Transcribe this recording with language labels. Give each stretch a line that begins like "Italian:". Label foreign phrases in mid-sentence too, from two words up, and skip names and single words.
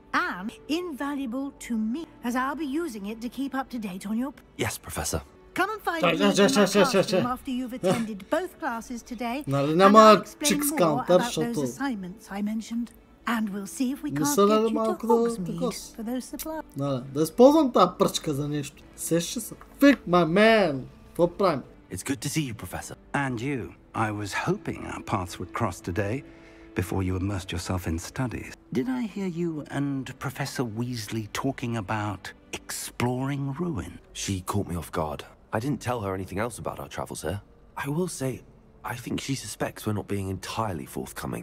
English: And invaluable to me, as I'll be using it to keep up to date on your... Yes, Professor. Come and find me in my classroom after you've attended both classes today, and I'll explain more about those assignments I mentioned. And we'll see if we can't get you to Hogsmeade for those supplies.
Bulgarian: Да използвам тази пръчка за нещо. Сеща се.
English: Fig, my man!
Bulgarian: Какво правим?
English: It's good to see you, Professor. And you. I was hoping our paths would cross today, before you immersed yourself in studies. Did I hear you and Professor Weasley talking about exploring ruin? She caught me off guard. I didn't tell her anything else about our travels here. I will say, I think she suspects we're not being entirely forthcoming.